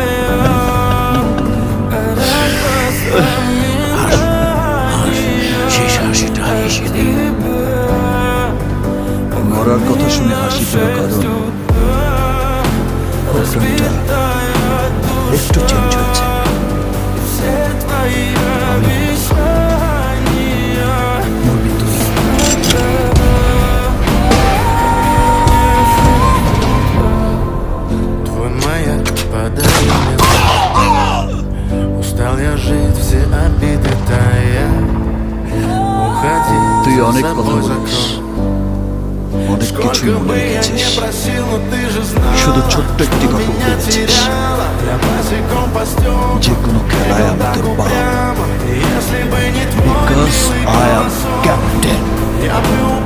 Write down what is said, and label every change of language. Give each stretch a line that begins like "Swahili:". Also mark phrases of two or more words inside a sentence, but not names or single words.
Bangla: শেষ হাসিটা হেসে দে। মরার কথা শুনে হাসি পেল কারণ প্রোগ্রামটা একটু চেঞ্জ হয়েছে। মরবি তুই।
Russian: Твой маяк подарил мне. Устал я жить, все обиды тая. Уходи,
Bangla: তুই অনেক
Russian: за
Bangla: কথা
Russian: собой
Bangla: বলিস,
Russian: закрой.
Bangla: অনেক কিছু
Russian: Сколько
Bangla: মনে
Russian: бы я
Bangla: রেখেছিস,
Russian: не просил, но ты же знала,
Bangla: শুধু ছোট্ট একটি
Russian: что
Bangla: গল্প
Russian: меня
Bangla: বলেছিস।
Russian: теряла. Я босиком по стеклам,
Bangla: যে কোনো খেলায় আমি তোর বাপ,
Russian: прямо. Если бы не твой
English: বিকজ
Russian: милый
English: I am
Russian: голос,
English: ক্যাপ্টেন।
Russian: я бы